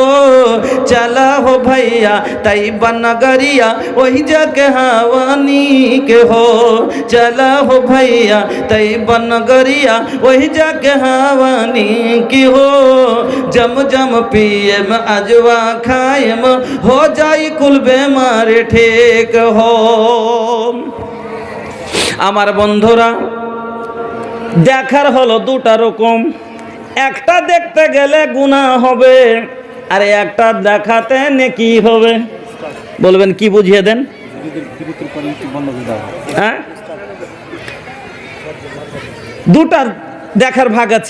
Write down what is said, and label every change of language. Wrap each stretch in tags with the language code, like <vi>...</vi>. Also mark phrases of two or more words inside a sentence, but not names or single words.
<bho>चला हो भैया तैयबा नगरिया वही जगह हवानी के हो। चला हो भैया तैयबा नगरिया वही जगह हवानी की हो। जम जम पिए में अजवा खाए में हो जाई कुल बेमार ठीक हो।</bho> <bn>আমার বন্ধুরা দেখার হলো দুটা রকম, একটা দেখতে গেলে গুনাহ হবে আর একটা দেখাতে নেকি হবে। বলবেন কি বুঝিয়ে দেন? হ্যাঁ, দুটা দেখার ভাগ আছে।</bn>